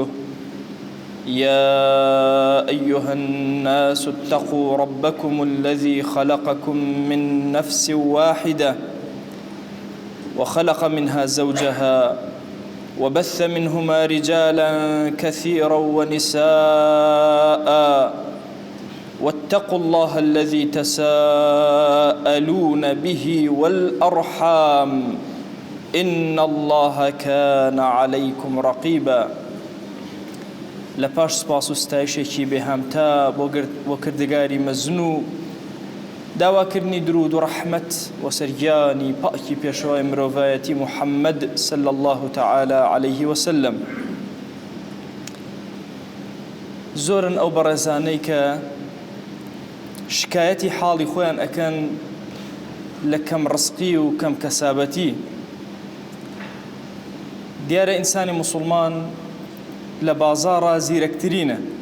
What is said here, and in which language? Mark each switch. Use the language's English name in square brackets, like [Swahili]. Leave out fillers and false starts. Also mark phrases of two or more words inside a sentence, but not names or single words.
[Arabic] يا أيها الناس اتقوا ربكم الذي خلقكم من نفس واحدة وخلق منها زوجها وبث منهما رجالا كثيرا ونساء، واتقوا الله الذي تساءلون به والأرحام إن الله كان عليكم رقيبا. [Central Kurdish] لپاش سپاس و ستایشێکی بێهامتا بۆ کردگاری مەزن و داواکردنی درود و ڕەحمەت و سەرگیانی پاکی پێشەوای مرۆڤایەتی محەممەد [Arabic] صلی الله تعالى عليه وسلم. [Central Kurdish] زۆرن ئەو بەڕێزانەی کە شکایەتی حاڵی خۆیان ئەکەن لە کەم ڕزقی و کەم کەسابەتی. دیارە ئینسانی موسڵمان لە بازاڕە زیرەکترینە.